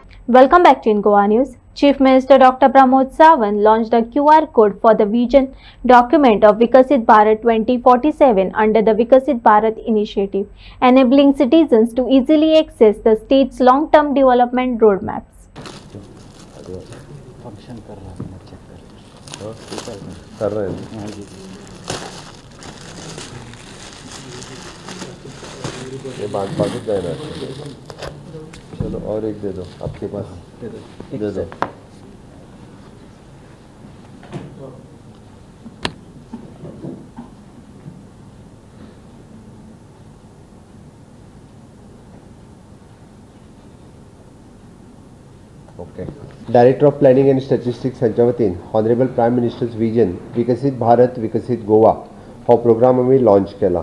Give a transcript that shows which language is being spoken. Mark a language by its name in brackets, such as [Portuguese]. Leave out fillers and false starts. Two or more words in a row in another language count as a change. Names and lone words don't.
[English] Welcome back to In Goa News. Chief Minister Dr. Pramod Sawant launched a QR code for the vision document of Vikasit Bharat 2047 under the Vikasit Bharat initiative, enabling citizens to easily access the state's long-term development roadmaps. [Hindi] चलो और एक दे दो आपके पास दे दो [Marathi] ओके [English] Director of Planning and Statistics [Marathi] हांच्या वतीन [English] Honourable Prime Minister's vision [Marathi] विकसित भारत विकसित गोवा हो प्रोग्राम आम्ही लॉन्च केला.